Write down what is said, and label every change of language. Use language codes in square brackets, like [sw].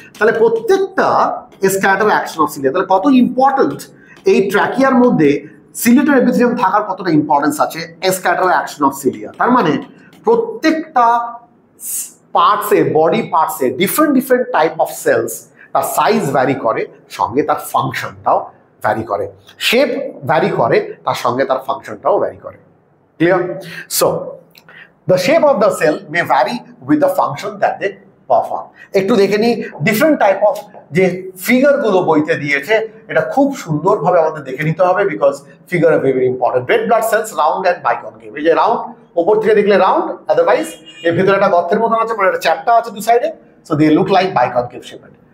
[bn] তাহলে প্রত্যেকটা escalator action of cilia, তাহলে কত ইম্পর্টেন্ট এই ট্র্যাকিয়ার মধ্যে সিলিয়েটেড এপিথেলিয়াম থাকার কতটা ইম্পর্টেন্স আছে এসক্যালেটর অ্যাকশন অফ সিলিয়া। তার মানে প্রত্যেকটা পার্টসে, body পার্টসে different type of sales, তার সাইজ ভ্যারি করে, সঙ্গে তার ফাংশনটাও ভ্যারি করে। শেপ ভ্যারি করে, তার সঙ্গে তার ফাংশনটাও ভ্যারি করে। [en] Clear? So the shape of the cell may vary with the function that they perform. [bn] একটু দেখে নিই ডিফারেন্ট টাইপ অফ যে ফিগার গুলো বইতে দিয়েছে, এটা খুব সুন্দরভাবে আমাদের দেখে নিতে হবে, [en] Because figure are very important. [bn] Red blood cells round and বাইকনকেভ। এই যে রাউন্ড, ওপর থেকে দেখলে রাউন্ড, আদারওয়াইজ এর ভিতরে একটা গর্তের মতন আছে, মানে একটা চ্যাপ্টা আছে দু সাইডে, [en] So they look like biconcave shaped.